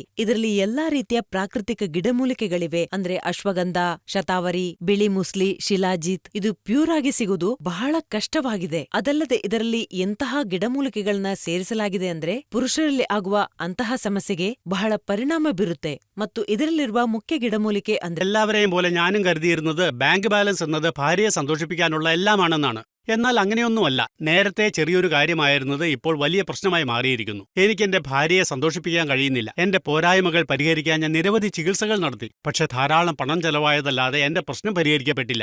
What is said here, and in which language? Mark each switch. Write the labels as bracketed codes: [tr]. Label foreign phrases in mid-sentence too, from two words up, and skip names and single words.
[kn] ಇದರಲ್ಲಿ ಎಲ್ಲಾ ರೀತಿಯ ಪ್ರಾಕೃತಿಕ ಗಿಡಮೂಲಿಕೆಗಳಿವೆ. ಅಂದ್ರೆ ಅಶ್ವಗಂಧ, ಶತಾವರಿ, ಬಿಳಿ ಮುಸ್ಲಿ, ಶಿಲಾಜಿತ್. ಇದು ಪ್ಯೂರ್ ಆಗಿ ಸಿಗುವುದು ಬಹಳ ಕಷ್ಟವಾಗಿದೆ. ಅದಲ್ಲದೆ ಇದರಲ್ಲಿ ಎಂತಹ ಗಿಡಮೂಲಿಕೆಗಳನ್ನ ಸೇರಿಸಲಾಗಿದೆ ಅಂದ್ರೆ ಪುರುಷರಲ್ಲಿ ಆಗುವ ಅಂತಹ ಸಮಸ್ಯೆಗೆ ಬಹಳ ಪರಿಣಾಮ ಬೀರುತ್ತೆ. ಮತ್ತು ಇದರಲ್ಲಿರುವ ಮುಖ್ಯ ಗಿಡಮೂಲಿಕೆ ಅಂದ್ರೆ [ml] എല്ലാവരെയും പോലെ ഞാനും കരുതിയിരുന്നത് ബാങ്ക് ബാലൻസ് എന്നത് ഭാര്യയെ സന്തോഷിപ്പിക്കാനുള്ള എല്ലാമാണെന്നാണ്. എന്നാൽ അങ്ങനെയൊന്നുമല്ല. നേരത്തെ ചെറിയൊരു കാര്യമായിരുന്നത് ഇപ്പോൾ വലിയ പ്രശ്നമായി മാറിയിരിക്കുന്നു. എനിക്ക് എന്റെ ഭാര്യയെ സന്തോഷിപ്പിക്കാൻ കഴിയുന്നില്ല. എന്റെ പോരായ്മകൾ പരിഹരിക്കാൻ ഞാൻ നിരവധി ചികിത്സകൾ നടത്തി. പക്ഷെ ധാരാളം പണം ചെലവായതല്ലാതെ എന്റെ പ്രശ്നം പരിഹരിക്കപ്പെട്ടില്ല.